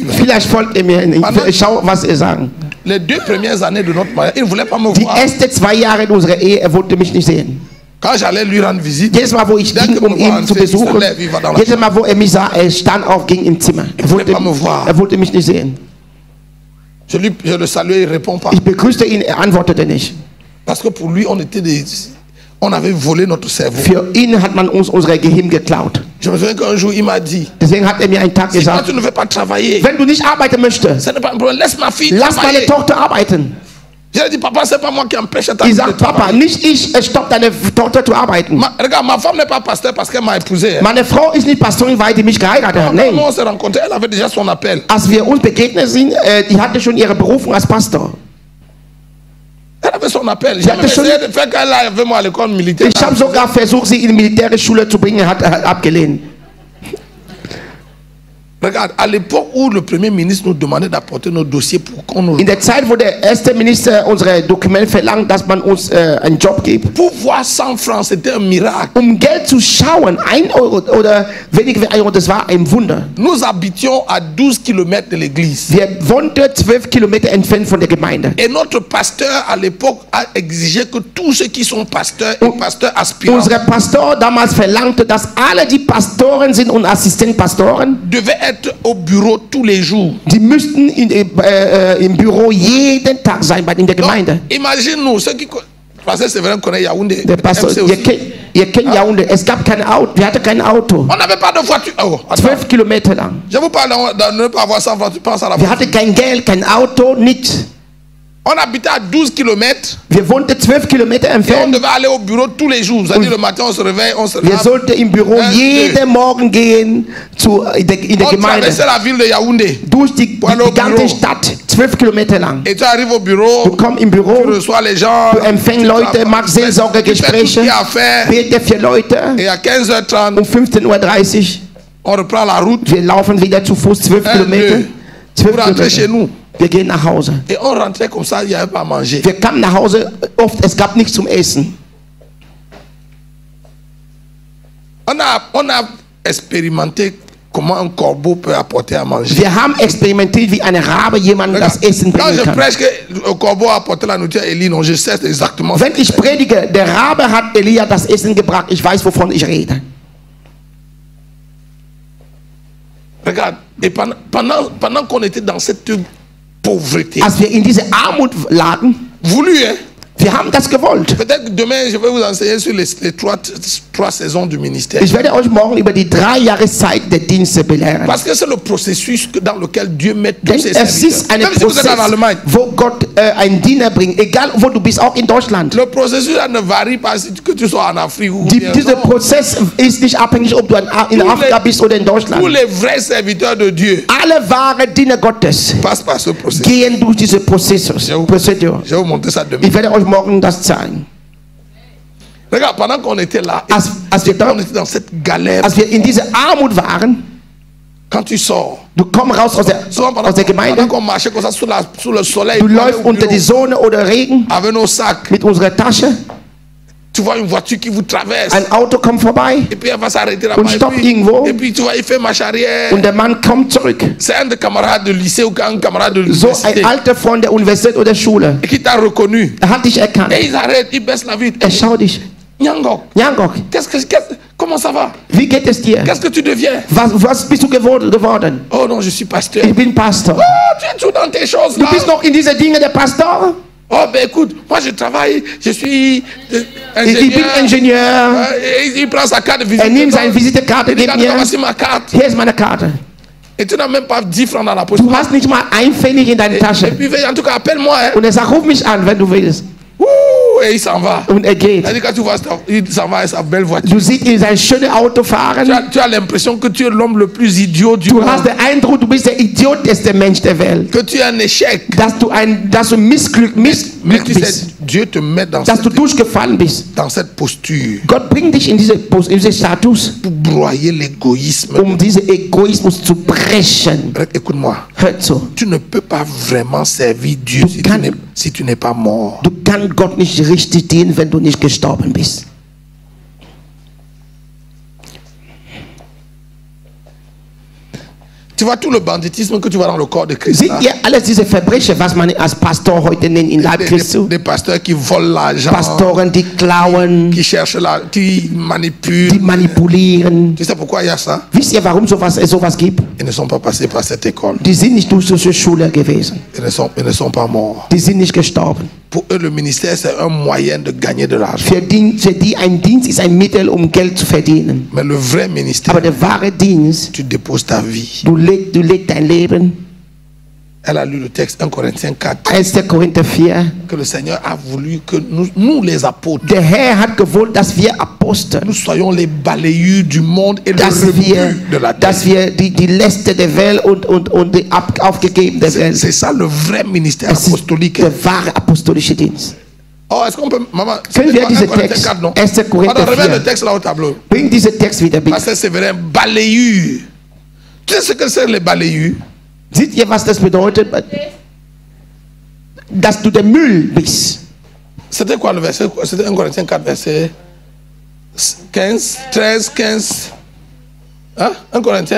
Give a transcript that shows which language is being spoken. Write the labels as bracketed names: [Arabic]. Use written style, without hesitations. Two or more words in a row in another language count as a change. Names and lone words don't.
[German] Vielleicht folgt er mir. Schau, was er sagen. [French] Les 2 premières années de notre mariage, il ne voulait pas me voir. [German] Die ersten 2 Jahre in unserer Ehe, er wollte mich nicht sehen. [French] Quand j'allais lui rendre visite, [German] jedes Mal, wo ich ging, ihn zu besuchen, jedes Mal, wo er mich sah, er stand auf, ging ins Zimmer. Er wollte mich nicht sehen. [French] Je le saluais, il répond pas. [German] Ich begrüßte ihn, er antwortete nicht. [French] Parce que pour lui, on avait volé notre cerveau. [German] Für ihn hat man uns unsere Gehirn geklaut. [French] Je me souviens qu'un jour, il m'a dit, [German] deswegen hat er mir einen Tag gesagt, [French] tu ne veux pas travailler, [German] wenn du nicht arbeiten möchtest, [French] ce n'est pas un problème, laisse ma fille [German] lass [French] travailler. [German] Meine Tochter arbeiten. [French] J'ai dit, papa, c'est pas moi qui empêche ta fille de travailler. [German] Papa, nicht ich stopp deine Tochter zu arbeiten. [French] Regarde, ma femme n'est pas pasteur parce qu'elle m'a épousé. [German] Meine Frau ist nicht Pastorin, weil die mich geheiratet hat. Nein. [French] On s'est rencontrés, elle avait déjà son appel. [German] Als wir uns begegnet sind, die hatte schon ihre Berufung als Pastor. [French] Elle avait son appel. J'ai essayé de faire qu'elle avait moi à l'école militaire. [German] Ich habe sogar versucht, sie in die Militärschule zu bringen, hat abgelehnt. [French] Regarde, à l'époque où le Premier ministre nous demandait d'apporter nos dossiers pour qu'on nous... [German] In der Zeit, wo der erste Minister unsere Dokumente verlangt, dass man uns einen Job gibt. [French] Pour voir 100 francs, c'était un miracle. [German] Geld zu schauen, 1 Euro oder weniger wie 1 Euro, das war ein Wunder. [French] Nous habitions à 12 km de l'église. [German] Wir wohnten 12 Kilometer entfernt von der Gemeinde. [French] Et notre pasteur à l'époque a exigé que tous ceux qui sont pasteurs et pasteurs aspirants... [German] Unser Pastor damals verlangte, dass alle die Pastoren sind und Assistentpastoren [French] devaient être au bureau tous les jours. [German] Die müssten im Büro jeden Tag sein in der Gemeinde. [French] Imagine-nous, ceux qui... Parce que c'est vrai qu'on connaît Yaoundé. [German] Der Pastor, ihr kennt Yaoundé. Es gab kein Auto. Wir hatten kein Auto. [French] On n'avait pas de voiture. Oh, [German] 12 Kilometer lang. [French] Je vous parle de ne pas avoir 100 francs. Tu penses à la [German] Wir hatten kein Geld, kein Auto, nichts. [French] On habitait à 12 km. [German] Wir wohnten 12 Kilometer entfernt. [French] On devait aller au bureau tous les jours. C'est-à-dire le matin, on se réveille, on se lave. [German] Wir sollten im Büro jeden Morgen gehen in der Gemeinde. [French] On traversait la ville de Yaoundé. [German] Durch die ganze Stadt, 12 Kilometer lang. [French] Et tu arrives au bureau. [German] Du kommst im Büro. [French] Tu reçois les gens. [German] Du empfängst Leute, machst Seelsorgegespräche. Bete für Leute. [French] Et à 15h30. [German] 15:30 Uhr. [French] On reprend la route. [German] Wir laufen wieder zu Fuß 12 Kilometer. 12 [French] pour rentrer chez nous. [German] Wir gehen nach Hause. [French] Et on rentrait comme ça, il n'y avait pas à manger. [German] Wir kamen nach Hause, oft es gab nichts zum Essen. [French] On a expérimenté comment un corbeau peut apporter à manger. [German] Wir haben experimentiert, wie eine Rabe jemandem das Essen bringen kann. [French] Quand je prêche que le corbeau a apporté la nourriture à Élie, non, je sais exactement. [German] Wenn ich predige, der Rabe hat Elia das Essen gebracht, ich weiß, wovon ich rede. [French] Regarde, et pendant qu'on était dans cette pauvreté. [German] Als wir in diese Armut lagen, [French] voulu, hein? [German] Wir haben das gewollt. [French] Peut-être que demain, je vais vous enseigner sur les trois saisons du ministère. [German] Ich werde euch morgen über die 3 Jahreszeit der Dienste belehren. [French] Parce que c'est le processus dans lequel Dieu met tous ses serviteurs. [German] Es ist ein Prozess, wo Gott einen Diener bringt, egal wo du bist, auch in Deutschland. [French] Le processus ne varie pas que tu sois en Afrique ou bien. [German] Dieser Prozess ist nicht abhängig, ob du in Afrika bist oder in Deutschland. [French] Tous les vrais serviteurs de Dieu. [German] Alle wahre Diener Gottes [French] passent par ce processus. [German] Gehen durch diese Prozesse. [French] Je vais vous montrer ça demain. [German] Ich werde euch morgen das zeigen. [French] Regarde, pendant qu'on était là, [German] als wir [French] on était dans cette galère. [German] Als wir in dieser Armut waren, [French] quand tu sors, [German] du kommst raus aus der Gemeinde, du läufst unter die Sonne oder Regen mit unserer Tasche. [French] Tu vois une voiture qui vous traverse. [German] Ein Auto kommt vorbei [French] et puis elle va s'arrêter là-bas, [German] und stoppt irgendwo. [French] Et puis tu vois, il fait marche arrière. [German] Und der Mann kommt zurück. [French] C'est un des camarades de lycée ou un camarade de [German] so [French] l'université. [German] Ein alter Freund der Universität oder Schule. [French] Et qui t'a reconnu. [German] Hat dich erkannt. [French] Et il s'arrête, il baisse la vitre. [German] Schaut dich. Nyangok. Nyangok. [French] Comment ça va? [German] Wie geht es dir? [French] Qu'est-ce que tu deviens? [German] Was bist du geworden? [French] Oh non, je suis pasteur. [German] Ich bin Pastor. [French] Oh, tu es tout dans tes choses là. [German] Du bist noch in diese Dinge der Pastor? [French] Oh ben écoute, moi je travaille, je suis ingénieur. [German] Ich bin Ingenieur. [French] Il prend sa carte de visite. [German] Nimmt seine Visitekarte, gibt mir. [French] Voici ma carte. [German] Hier ist meine Karte. [French] Et tu n'as même pas 10 francs dans la poche. [German] Du hast nicht mal ein Pfennig in deiner Tasche. [French] Et puis en tout cas, appelle-moi. Hein. [German] Und sagt, ruf mich an, wenn du willst. [French] Et il s'en va. [German] Und geht. [French] Quand tu vois, il s'en va avec sa belle voiture. [German] Du siehst ihn sein schönes Auto fahren. [French] Tu as l'impression que tu es l'homme le plus idiot du monde. [German] Du hast den Eindruck, du bist der idioteste Mensch der Welt. [French] Que tu es un échec. [German] Dass du Missglück bist. [French] Dieu te met dans [German] dass du durchgefallen bist. [French] Dans cette posture. [German] Gott bringt dich in diese Status. [French] Pour broyer l'égoïsme. [German] Diesen Egoismus zu brechen. [French] Écoute-moi. [German] Hör zu. [French] Tu ne peux pas vraiment servir Dieu si tu n'es pas mort. [German] Du kannst Gott nicht richtig dienen, wenn du nicht gestorben bist. [French] Tu vois tout le banditisme que tu vois dans le corps de Christ. [German] Seht ihr alles diese Verbrechen, was man als Pastor heute nennt in Leib Christi? [French] Des pasteurs qui volent l'argent. [German] Pastoren, die klauen. [French] Qui cherchent qui manipulent. [German] Die manipulieren. [French] Tu sais pourquoi il y a ça? [German] Wisst ihr, warum sowas gibt? [French] Ils ne sont pas passés par cette école. [German] Die sind nicht durch diese Schule gewesen. [French] Ils ne sont pas morts. [German] Die sind nicht gestorben. [French] Pour eux, le ministère, c'est un moyen de gagner de l'argent. [German] Für die ein Dienst ist ein Mittel, Geld zu verdienen. [French] Mais le vrai ministère, [German] aber der wahre Dienst, [French] tu déposes ta vie. [German] Du legst dein Leben. [French] Elle a lu le texte 1 Corinthiens 4. [German] 1. Korinther 4. [French] Que le Seigneur a voulu que nous les apôtres, [German] der Herr hat gewollt, dass wir Apostel, [French] nous soyons les balayeurs du monde et le rebut de la terre. [German] Dass wir die Leste der Welt und die aufgegeben der Welt. [French] C'est ça le vrai ministère apostolique. [German] Der wahre apostolische Dienst. [French] Oh, est-ce qu'on peut, maman, [German] können wir diesen Text, [French] 4, non? [German] 1. Korinther 4. [French] Remets le texte là au tableau. [German] Bring diesen Text wieder, bitte. [French] Pasteur Séverin, balayeur. Tu sais ce que c'est les balayeurs? [German] Seht ihr, was das bedeutet? Dass du der Müll bist. [French] C'était quoi le verset? C'était 1 Corinthiens 4, verset 15, 13, 15. Hein? 1 Corinthiens?